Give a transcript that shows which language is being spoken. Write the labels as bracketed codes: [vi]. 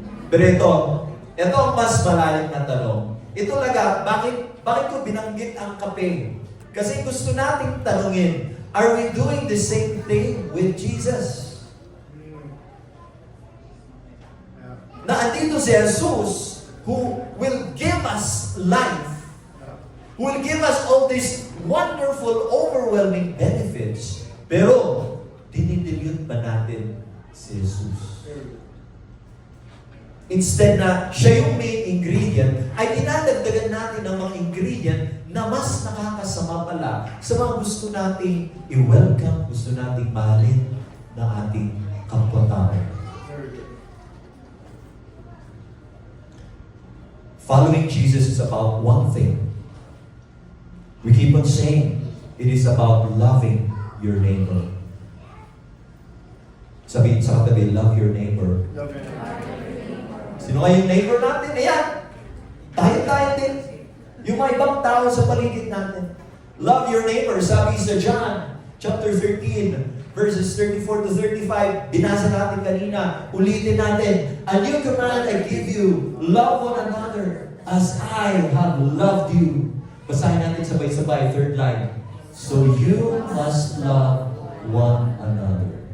[tl] Pero ito ang mas malalim na tanong. Ito talaga, bakit ko binanggit ang kape? Kasi gusto nating tanungin, [en] are we doing the same thing with Jesus? [tl] Na andito si [en] Jesus who will give us life, who will give us all these wonderful, overwhelming benefits. [tl] Pero, dinidilute ba natin si Jesus? Instead na siya yung main ingredient, ay dinadagdagan natin ng mga ingredient na mas nakakasama pala sa mga gusto nating i-welcome, gusto nating mahalin na ating kapwa-tao. [en] Following Jesus is about one thing. We keep on saying, it is about loving your neighbor. [tl] Sabihin sa katabi, [en] love your neighbor. Love your neighbor. [tl] Sino nga yung neighbor natin? Ayan! Tayo din. Yung mga ibang tao sa paligid natin. [en] Love your neighbor. Sabi sa John, chapter 13, verses 34 to 35, [tl] binasa natin kanina, ulitin natin, [en] a new command I give you, love one another as I have loved you. [tl] Basahin natin sabay-sabay, [en] third line. So you must love one another.